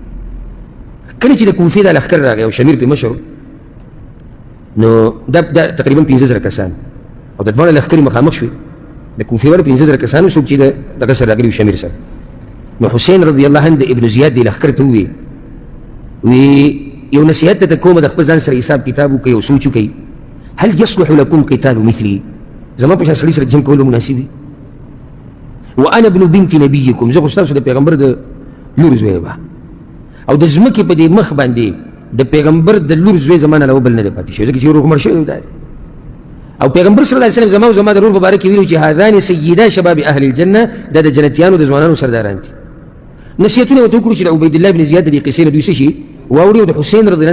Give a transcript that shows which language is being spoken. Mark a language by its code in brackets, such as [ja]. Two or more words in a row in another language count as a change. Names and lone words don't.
[ps] کله چې د کوفې دا لښکر راغی او شمیر پرې مشر، نو دا تقریبا 15,000 کسان او د دواړو لښکرې مخامخ شوې. د کوفې والا 15,000 کسان څوک چې دغه سره راغلي شمیر سره. نو حسین [ar] رضی الله عنه [ps] د ابن زیاد دې لښکر ته ووایي یو نصیحت ته کومه، د خپل ځان سره حساب کتاب وکړئ او سوچ وکړئ، [ar] هل يصلح لكم قتال مثلي؟ [ps] زما په شان سړي سره جنګ کول مناسب دي؟ [ar] وانا ابن بنت نبيكم، [ps] زه خو ستاسو د پیغمبر د لور زوی یم، او د ځمکې په دې مخ باندې د پیغمبر د لور زوی زما نه بل نه دی پاتې شوی، ځکه چې روغ مړ شوی دی. او پیغمبر [ar] صلی الله علیه وسلم [ps] زما او زما د ورور مبارک ویلو چې [ar] هذان سیدا شباب اهل الجنه [ps] دا د جنتیانو د ځوانانو سرداران دي نصیحتونه ورته وکړو چې د عبید الله بن زیاد د قصې نه دوی څه شي واوري او د حسین [ar] رضی الله عنه